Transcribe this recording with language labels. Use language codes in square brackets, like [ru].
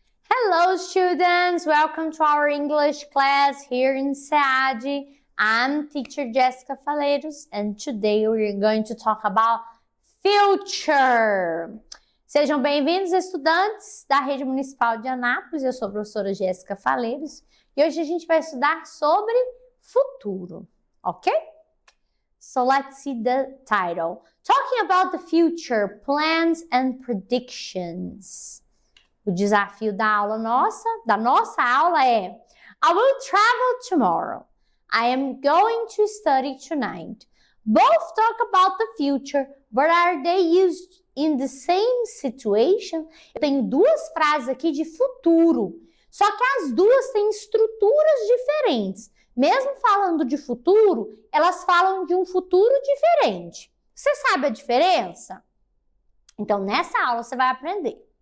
[en] Hello students, welcome to our English class here in SEAD. I'm teacher Jessica Faleiros and today we're going to talk about future. [pt] Sejam bem-vindos, estudantes da Rede Municipal de Anápolis. Eu sou a professora Jéssica Faleiros e hoje a gente vai estudar sobre futuro, ok? [en] So let's see the title. Talking about the future, plans and predictions. [pt] O desafio da nossa aula é [en] I will travel tomorrow. I am going to study tonight. Both talk about the future, but are they used in the same situation? [pt] Eu tenho duas frases aqui de futuro, só que as duas têm estruturas diferentes. Mesmo falando de futuro, elas falam de um futuro diferente. Você sabe a diferença? Então, nessa aula você vai aprender.